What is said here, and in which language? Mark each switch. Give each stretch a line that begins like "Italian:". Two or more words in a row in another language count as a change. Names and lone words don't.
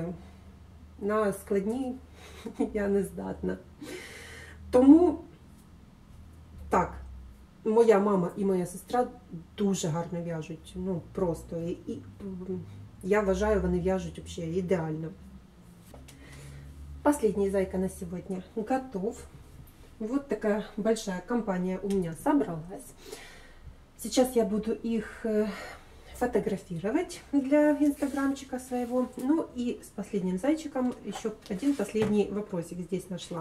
Ukrainian: На складні я не здатна. Тому, так, моя мама і моя сестра дуже гарно в'яжуть. Ну, просто. І я вважаю, вони в'яжуть взагалі ідеально.
Russian: Последний зайка на сегодня готов. Вот такая большая компания у меня собралась. Сейчас я буду их фотографировать для инстаграмчика своего. Ну и с последним зайчиком еще один последний вопросик здесь нашла.